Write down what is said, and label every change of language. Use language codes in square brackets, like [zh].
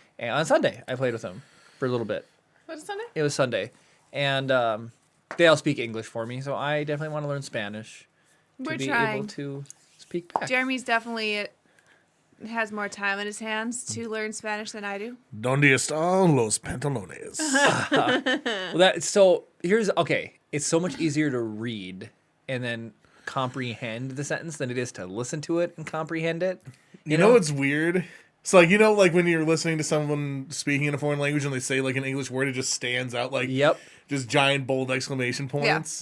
[en] And on Sunday, I played with them for a little bit. What's Sunday? It was Sunday. And they all speak English for me, so I definitely want to learn Spanish We're to be trying. able to speak back. Jeremy's definitely has more time in his hands to learn Spanish than I do. [es] ¿Dónde están los pantalones? [en] So here's okay. It's so much easier to read and then comprehend the sentence than it is to listen to it and comprehend it. You know what's weird? So, like, like when you're listening to someone speaking in a foreign language and they say, like, an English word, it just stands out, like, Yep. just giant, bold exclamation points.